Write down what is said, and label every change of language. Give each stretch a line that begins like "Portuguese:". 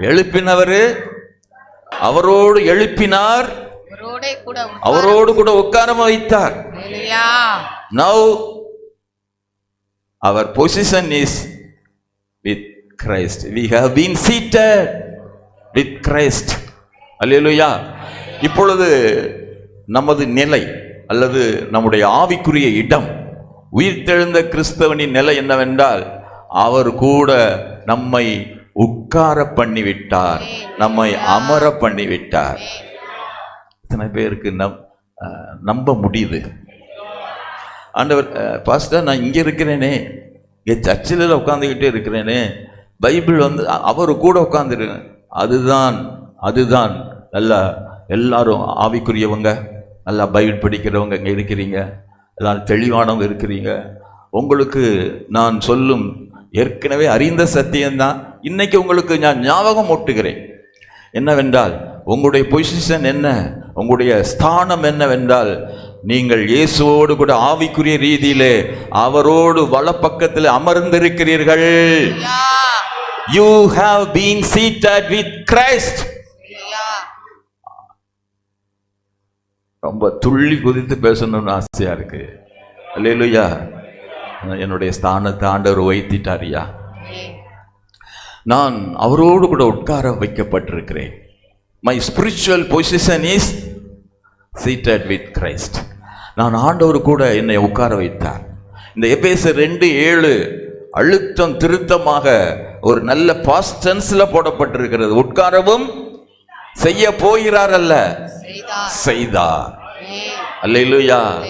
Tamil: எழுப்பினவர் அவரோடு எழுப்பினார், அவரோடு கூட உட்கார வைத்தார்.
English: Now our position is with Christ. We have been seated with Christ.
Tamil: அல்லேலூயா. இப்பொழுது நமது நிலை அல்லது நம்முடைய ஆவிக்குரிய இடம், உயிர்த்தெழுந்த கிறிஸ்தவனின் நிலை என்னவென்றால், அவர் கூட நம்மை உட்கார பண்ணிவிட்டார், நம்மை அமர பண்ணிவிட்டார். இத்தனை பேருக்கு நம்ப முடியுது. ஆண்டவர், பாஸ்டர் நான் இங்கே இருக்கிறேனே, இங்கே சர்ச்சில் உட்காந்துக்கிட்டே இருக்கிறேனே, பைபிள் அவர் கூட உட்காந்துருக்கேன். அதுதான் நல்லா எல்லாரும் ஆவிக்குரியவங்க, நல்லா பைபிள் படிக்கிறவங்க இங்கே இருக்கிறீங்க, எல்லாரும் தெளிவானவங்க இருக்கிறீங்க. உங்களுக்கு நான் சொல்லும் ஏற்கனவே அறிந்த சத்தியம்தான் இன்னைக்கு உங்களுக்கு நான் ஞாபகம் ஊட்டுகிறேன். என்னவென்றால், உங்களுடைய பொசிஷன் என்ன, உங்களுடைய ஸ்தானம் என்னவென்றால், நீங்கள் இயேசுவோடு கூட ஆவிக்குரிய ரீதியிலே அவரோடு வலப்பக்கத்தில் அமர்ந்திருக்கிறீர்கள்.
English: You have been seated with Christ.
Tamil: ரொம்ப துள்ளி குதித்து பேசணும்னு ஆசையா இருக்கு. அல்லேலூயா. என்னுடைய ஸ்தானத்தை ஆண்டவர் வைத்திட்டாரியா. நான் அவரோடு கூட உட்கார வைக்கப்பட்டிருக்கிறேன்.
English: My spiritual position is seated with Christ.
Tamil: நான் ஆண்டவர் கூட என்னை உட்கார வைத்தார். இந்த எபேசியர் 2:7 அழுத்தம் திருத்தமாக ஒரு நல்ல பாஸ்ட் டென்ஸ்ல போடப்பட்டிருக்கிறது. உட்காரவும் செய்ய போகிறார் அல்ல, செய்தார். அல்லேலூயா.